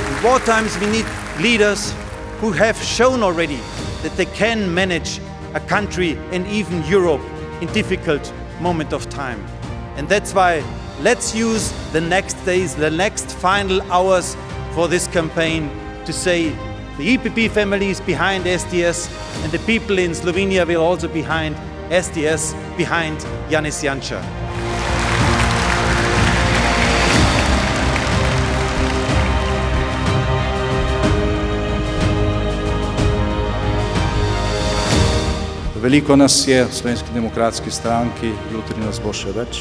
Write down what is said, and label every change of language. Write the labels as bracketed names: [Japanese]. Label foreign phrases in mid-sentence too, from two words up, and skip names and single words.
[English] wartimes we need leaders who have shown already that they can manage a country and even Europe in difficult moment of time. And that's why let's use the next days, the next final hours for this campaign to say the EPP family is behind SDS and the people in Slovenia will also behind SDS, behind Janez Janša. [Slovenian] Veliko nas je v Slovenski demokratski stranki, jutri nas bo še več.